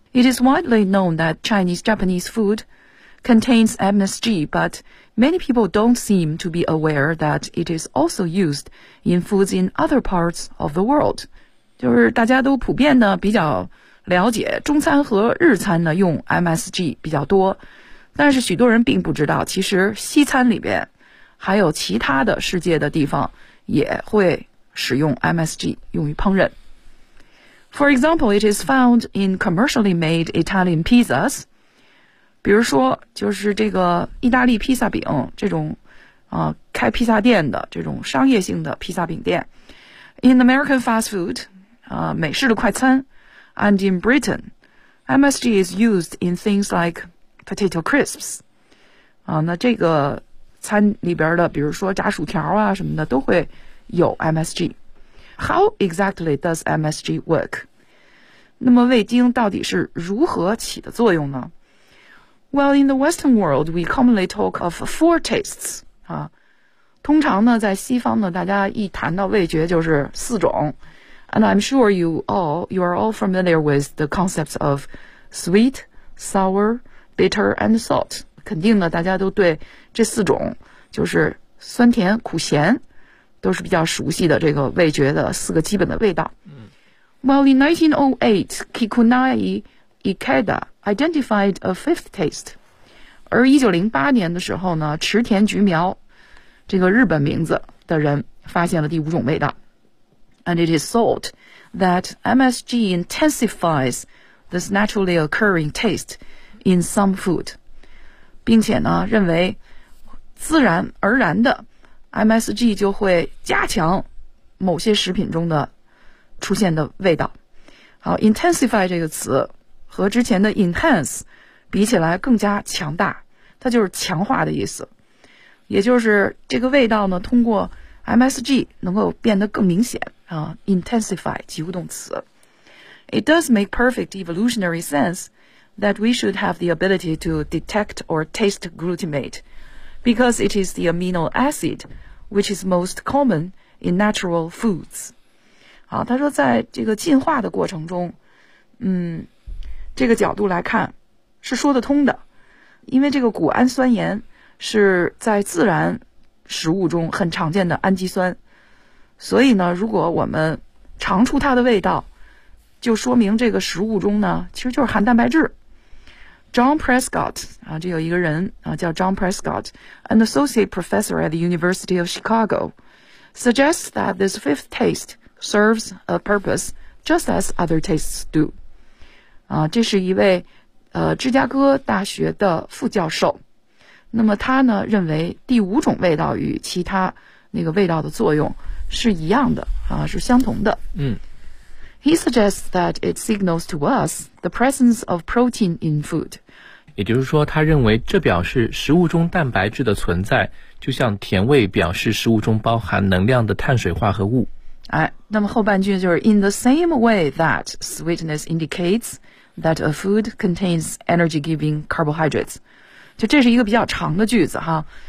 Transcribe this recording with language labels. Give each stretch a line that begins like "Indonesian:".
English: It is widely known that Chinese-Japanese food contains MSG, but many people don't seem to be aware that it is also used in foods in other parts of the world.
Chinese: 就是大家都普遍的比较了解中餐和日餐呢用 MSG 比较多，但是许多人并不知道其实西餐里边还有其他的世界的地方也会使用 MSG 用于烹饪。
English: For example, it is found in commercially made Italian pizzas，
Chinese: 比如说就是这个意大利披萨饼这种开披萨店的这种商业性的披萨饼店。
English: In American fast food
Chinese: 美式的快餐，
English: and in Britain MSG is used in things like potato crisps
Chinese: 那这个餐里边的比如说炸薯条啊什么的都会有 MSG。
English: How exactly does MSG work?
Chinese: 那么味精到底是如何起的作用呢？
English: Well, in the Western world, we commonly talk of four tastes.
Chinese: 通常呢在西方呢大家一谈到味觉就是四种。
English: And I'm sure you are all familiar with the concepts of sweet, sour, bitter, and salt.
Chinese: 肯定呢大家都对这四种就是酸甜苦咸都是比较熟悉的这个味觉的四个基本的味道。
English: Well, in 1908, Kikunai Ikeda,identified a fifth taste.
Chinese: 而1908年的时候呢，池田菊苗这个日本名字的人发现了第五种味道。
English: And it is thought that MSG intensifies this naturally occurring taste in some food.
Chinese: 并且呢认为自然而然的 MSG 就会加强某些食品中的出现的味道。好， intensify 这个词和之前的 enhance 比起来更加强大，它就是强化的意思，也就是这个味道呢通过 MSG 能够变得更明显啊。 intensify 及物动词。
English: It does make perfect evolutionary sense that we should have the ability to detect or taste glutamate because it is the amino acid which is most common in natural foods.
Chinese: 好，他说在这个进化的过程中这个角度来看是说得通的，因为这个谷氨酸盐是在自然食物中很常见的氨基酸，所以呢如果我们尝出它的味道就说明这个食物中呢其实就是含蛋白质。
English: John Prescott
Chinese: 这有一个人叫
English: John Prescott, an associate professor at the University of Chicago, suggests that this fifth taste serves a purpose just as other tastes do.
Chinese: 这是一位芝加哥大学的副教授。那么他呢认为第五种味道与其他那个味道的作用是一样的是相同的。
English: He suggests that it signals to us the presence of protein in food.
Chinese: 也就是说他认为这表示食物中蛋白质的存在，就像甜味表示食物中包含能量的碳水化合物。哎，那么后半句就是
English: In the same way that sweetness indicates that a food contains energy-giving carbohydrates，
Chinese: 就这是一个比较长的句子哈。